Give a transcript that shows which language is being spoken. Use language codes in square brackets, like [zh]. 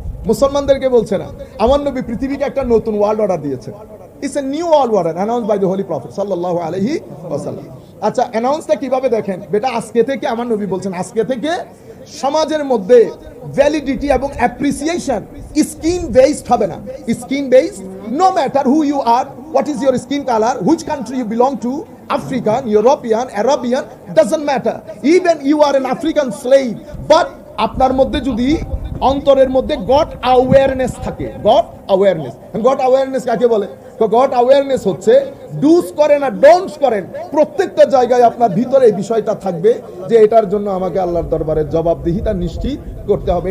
[bn] মুসলমানদেরকে বলছে না, আমার নবী পৃথিবীকে একটা নতুন ওয়ার্ল্ড অর্ডার দিয়েছে। [en] it's a new world order announced by the holy prophet [ar] সাল্লাল্লাহু আলাইহি ওয়াসাল্লাম। [bn] আচ্ছা, অ্যানাউন্সটা কিভাবে দেখেন? বেটা, আজকে থেকে আমার নবী বলছেন, আজকে থেকে সমাজের মধ্যে ভ্যালিডিটি এবং অ্যাপ্রিসিয়েশন স্কিন বেসড হবে না। [en] Skin based, no matter who you are, what is your skin color, which country you belong to, African, European, Arabian, doesn't matter. Even you are an African slave, but [bn] আপনার মধ্যে যদি অন্তরের মধ্যে god awareness থাকে, god awareness. God awareness কাকে বলে? তো god awareness হচ্ছে ডুস করেন আর ডোন্টস করেন, প্রত্যেকটা জায়গায় আপনার ভিতরে এই বিষয়টা থাকবে যে এটার জন্য আমাকে আল্লাহর দরবারে জবাবদিহিতা নিশ্চিত করতে হবে।